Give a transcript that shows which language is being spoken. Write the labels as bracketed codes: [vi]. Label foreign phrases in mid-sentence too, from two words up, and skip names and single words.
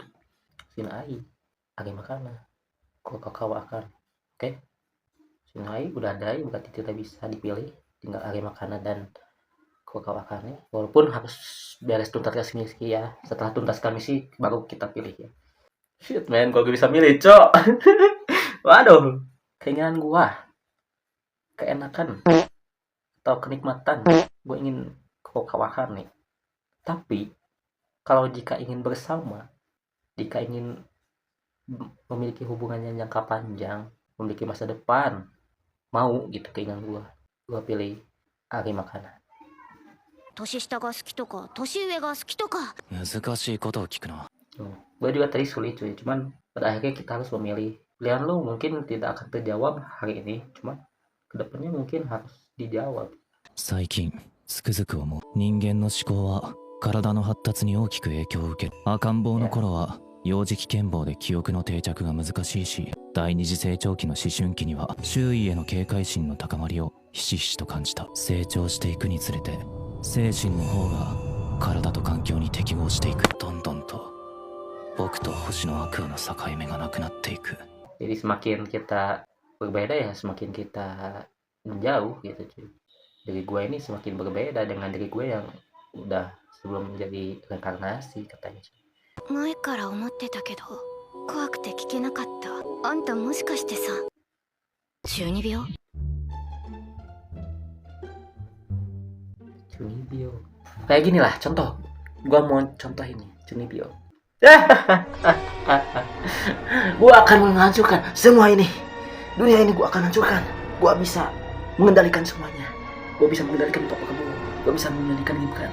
[id] Sinai, Ari Makana, Kokakawa akan. Oke. Sinai udah ada, berarti tidak bisa dipilih. Tinggal Ari Makana dan Kokakawa Akane. Walaupun harus beres tuntas misi ya. Setelah tuntas misi baru kita pilih ya. [en] Shit man, [id] gue bisa milih cok. Waduh, keinginan gua, keenakan atau kenikmatan, gue ingin Kokakawa Akane. Tapi kalau jika ingin bersama, jika ingin memiliki hubungan yang jangka panjang, memiliki masa depan, mau gitu keinginan gua pilih Ari Makana. [ja] 年下が好きとか年上が好きとか。難しいことを聞くな。 [id] Gue juga tadi sulit cuy, cuman pada akhirnya kita harus memilih. Pilihan lu mungkin tidak akan terjawab hari ini, cuman kedepannya mungkin harus dijawab. [ja] 最近つくづく思う。人間の思考は体の発達に大きく影響を受ける。赤ん坊の頃は幼児期健忘で記憶の定着が難しいし、第二次成長期の思春期には周囲への警戒心の高まりをひしひしと感じた。成長していくにつれて精神の方が体と環境に適合していく。どんどんと僕と星の悪魔の境目がなくなっていく。 [id] Jadi semakin kita berbeda ya semakin kita menjauh gitu cuy. Diri gue ini semakin berbeda dengan diri gue yang udah sebelum menjadi reinkarnasi katanya. [ja] 前から思ってたけど怖くて聞けなかった。あんたもしかしてさ中二病？ [id] 中二病 Kayak gini lah contoh, gua mau contoh ini Chunibyo. Gua akan menghancurkan semua ini, dunia ini gua akan hancurkan. Gua bisa mengendalikan semuanya. Gua bisa mengendalikan topeng kamu. Gua bisa mengendalikan Gibran.